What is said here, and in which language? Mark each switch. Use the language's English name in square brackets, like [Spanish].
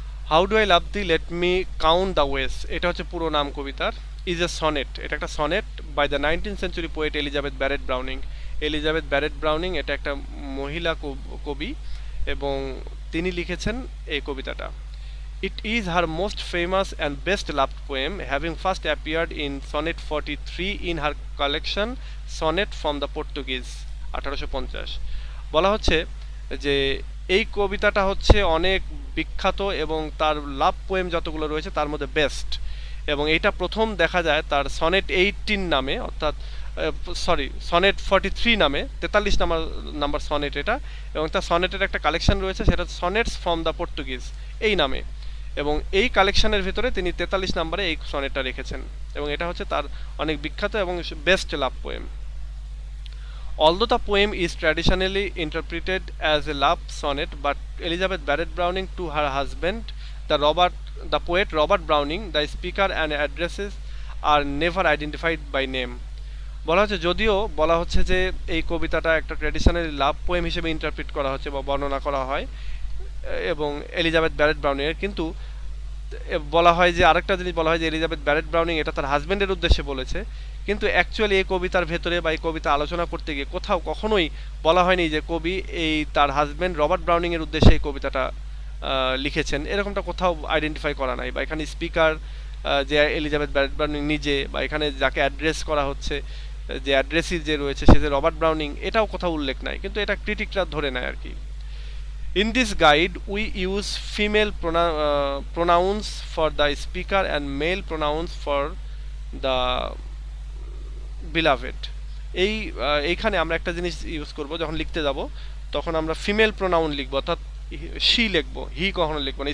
[English] how do I love thee let me count the ways, [Bangla] এটা হচ্ছে পুরো নাম কবিতার। [English] is a sonnet, [Bangla] এটা একটা [English] Sonnet by the 19th century poet Elizabeth Barrett Browning. [Bangla] Elizabeth Barrett Browning এটা একটা মহিলা কবি এবং তিনি লিখেছেন এই কবিতাটা। [English] It is her most famous and best loved poem, having first appeared in Sonnet 43 in her collection Sonnet from the Portuguese 1850। [Bangla] বলা হচ্ছে যে এই কবিতাটা হচ্ছে অনেক বিখ্যাত এবং তার লাভ পোয়েম যতগুলো রয়েছে তার মধ্যে বেস্ট, এবং এটা প্রথম দেখা যায় তার সনেট 18 নামে, অর্থাৎ সনেট 43 নামে, 43 নাম্বার সনেট এটা, এবং তার সনেটের একটা কালেকশন রয়েছে সেটা সনেটস ফ্রম দ্য পর্তুগিজ এই নামে, এবং এই কালেকশনের ভিতরে তিনি 43 নম্বরে এই সনেটটা রেখেছেন, এবং এটা হচ্ছে তার অনেক বিখ্যাত এবং best love poem. [English] Although the poem is traditionally interpreted as a love sonnet, but Elizabeth Barrett Browning to her husband, the poet Robert Browning, the speaker and addresses are never identified by name. [Bangla] বলা হচ্ছে, যদিও বলা হচ্ছে যে এই কবিতাটা একটা traditionally লাভ poem হিসেবে ইন্টারপ্রিট করা হচ্ছে বা বর্ণনা করা হয় এবং এলিজাবেথ ব্যারেট ব্রাউনিং এর, কিন্তু বলা হয় যে আরেকটা জিনিস বলা হয় যে এলিজাবেথ ব্যারেট ব্রাউনিং এটা তার হাজব্যান্ডের উদ্দেশ্যে বলেছে, কিন্তু অ্যাকচুয়ালি এই কবিতার ভেতরে বা এই কবিতা আলোচনা করতে গিয়ে কোথাও কখনোই বলা হয়নি যে কবি এই তার হাজব্যান্ড রবার্ট ব্রাউনিং এর উদ্দেশ্যে এই কবিতাটা লিখেছেন, এরকমটা কোথাও আইডেন্টিফাই করা নাই, বা এখানে স্পিকার যে এলিজাবেথ ব্যারেট ব্রাউনিং নিজে, বা এখানে যাকে অ্যাড্রেস করা হচ্ছে যে অ্যাড্রেসি যে রয়েছে সে যে রবার্ট ব্রাউনিং, এটাও কোথাও উল্লেখ নাই, কিন্তু এটা ক্রিটিকরা ধরে নেয় আর কি। [English] In this guide, we use female pronouns for the speaker and male pronouns for the beloved. [Bangla] এইখানে আমরা একটা জিনিস ইউজ করব, যখন লিখতে যাব তখন আমরা ফিমেল প্রোনাউন লিখব, অর্থাৎ শি লিখব, হি কখনো লিখব না।